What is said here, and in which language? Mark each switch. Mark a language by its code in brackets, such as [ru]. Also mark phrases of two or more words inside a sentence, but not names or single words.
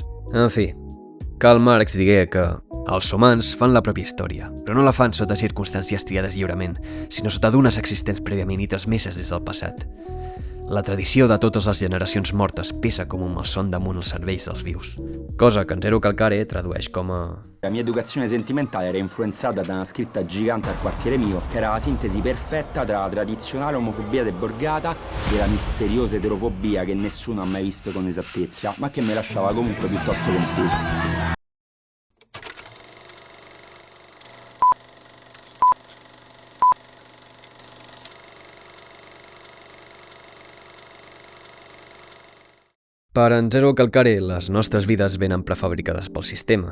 [ca] En fi, Karl Marx digué que els humans fan la pròpia història, però no la fan sota circumstàncies triades lliurement, sinó sota d'unes existents prèviament i transmeses des del passat. La tradició de totes les generacions mortes pesa com un malson damunt els cervells dels vius, cosa que en Zero Calcare tradueix com a... [it] La mia educazione sentimentale era influenzata da una scritta gigante al quartiere mio, che era la sintesi perfetta tra la tradizionale omofobia deborgata e la misteriosa eterofobia che nessuno ha mai visto con esattezza, ma che mi lasciava comunque piuttosto confuso. [ca] Per en Zero Calcare, les nostres vides venen prefabricades pel sistema.